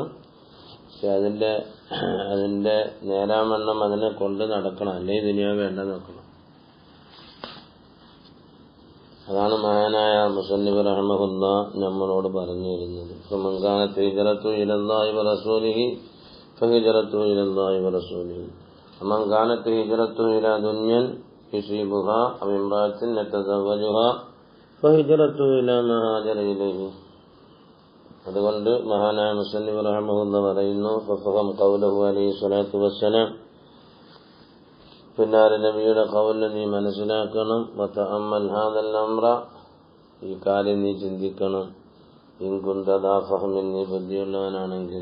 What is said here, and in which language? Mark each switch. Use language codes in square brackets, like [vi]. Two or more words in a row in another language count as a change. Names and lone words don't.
[ml] പക്ഷെ അതിന്റെ നേരാവണ്ണം അതിനെ കൊണ്ട് നടക്കണം, അല്ലെങ്കിൽ ദുനിയാവ് വേണ്ടെന്ന് വെക്കണം. അതാണ് മഹാനായ മുസന്നിഫ് റഹിമഹുല്ലാഹ് നമ്മളോട് പറഞ്ഞു തരുന്നത്. [ar] فمن كانت هجرته إلى الله ورسوله فهجرته إلى الله ورسوله. ومن كانت هجرته إلى دنيا يصيبها أو امرأة يتزوجها فهجرته إلى ما هاجر إليه. [ml] അതുകൊണ്ട് മഹാനായ മുസന്നിഫ് റഹിമഹുല്ലാഹ് പറയുന്നു, [ar] فافهم قوله عليه الصلاة والسلام, [ml] പിന്നാലെ നബിയുടെ ഖൗൽ നീ മനസ്സിലാക്കണം. [ar] وتأمل هذا الأمر, [ml] ഈ കാര്യം നീ ചിന്തിക്കണം. [ar] إن كنت ذا فهم, [ml] നീ ബുദ്ധിയുള്ളവനാണെങ്കിൽ.